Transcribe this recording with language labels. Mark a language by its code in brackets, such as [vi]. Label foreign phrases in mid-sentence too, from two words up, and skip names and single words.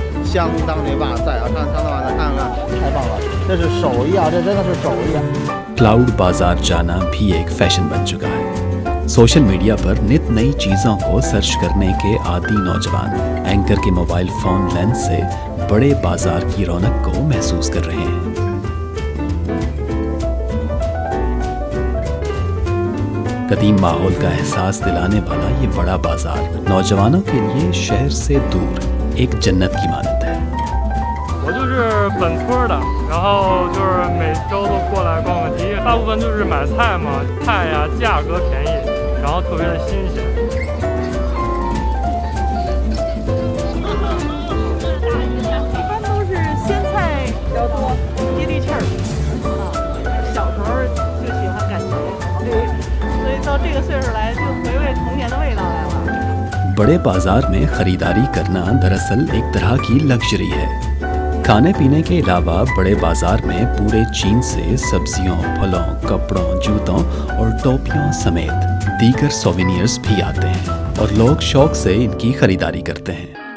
[zh] 相当的哇塞啊！上的话呢，看看太棒了，这是手艺啊，这真的是手艺啊。 [hi] क्लाउड बाजार जाना भी एक फैशन बन चुका है। [en] social media [hi] पर नित नई चीज़ों को सर्च करने के आदी नौजवान एंकर के [en] mobile phone [hi] लेंस से बड़े बाजार की रौनक को महसूस कर रहे हैं। कदीम माहौल का एहसास दिलाने वाला ये बड़ा बाजार नौजवानों के लिए शहर से दूर एक जन्नत की मानद है। [zh] 我就是本村的，然后就是每周都过来逛个街，大部分就是买菜嘛，菜呀价格便宜，然后特别的新鲜。一般都是鲜菜比较多，接地气儿。小时候就喜欢赶集，所以到这个岁数来就回味童年的味道来了。 [hi] बड़े बाजार में खरीदारी करना दरअसल एक तरह की लग्जरी है। खाने पीने के अलावा बड़े बाजार में पूरे चीन से सब्जियों, फलों, कपड़ों, जूतों और टोपियों समेत दीगर सोवेनियर्स भी आते हैं और लोग शौक से इनकी खरीदारी करते हैं।